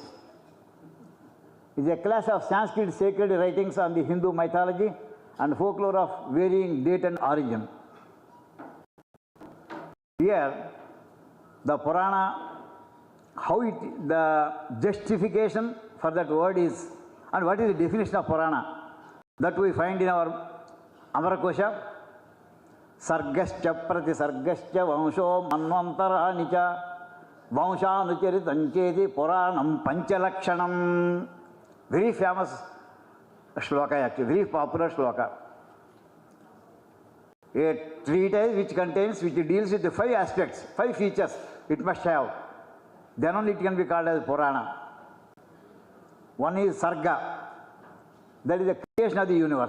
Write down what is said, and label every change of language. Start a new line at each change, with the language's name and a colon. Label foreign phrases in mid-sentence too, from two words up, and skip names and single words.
English: It is a class of Sanskrit sacred writings on the Hindu mythology and folklore of varying date and origin. Here, the Purana, the justification for that word is, and what is the definition of Purana? that we find in our Amarakosha.
Sanskrit: Sargascha pratisargascha vansho manvantara nica vanshanucharitancheti puranam panchalakshanam.
English: Very famous shloka actually, very popular shloka. A treatise which deals with the 5 aspects, 5 features it must have. Then only it can be called as Purana. One is Sarga, that is the creation of the universe.